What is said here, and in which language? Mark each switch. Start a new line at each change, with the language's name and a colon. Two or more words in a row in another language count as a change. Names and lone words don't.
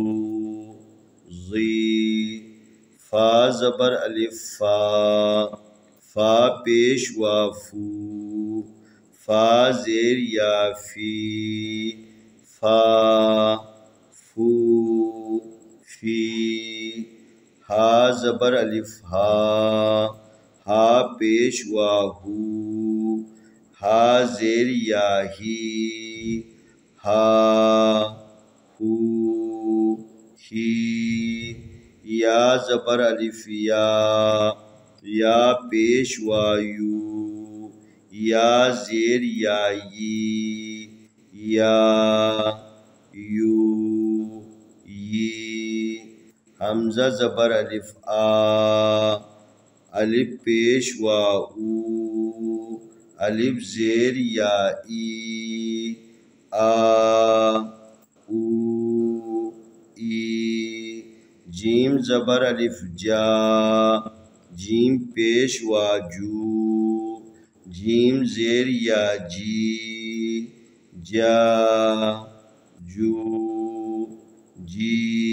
Urdu: ضی، فا زبر الف فا، فا پیش وافو، فا زیر یا فی، فا فو فی، ہا زبر الف ہا، ہا پیش واہو، ہا زیر یا ہی، ہا ہو ہی، یا زبر الف یا، یا پیش وایو، یا زیر یا یی، یا یو یی، حمزہ زبر الف آ، الف پیش واو، الف زیر یا ای، آ او ای، جیم زبر الف جا، جیم پیش واجو، جیم زیر یا جی، جا جو جی،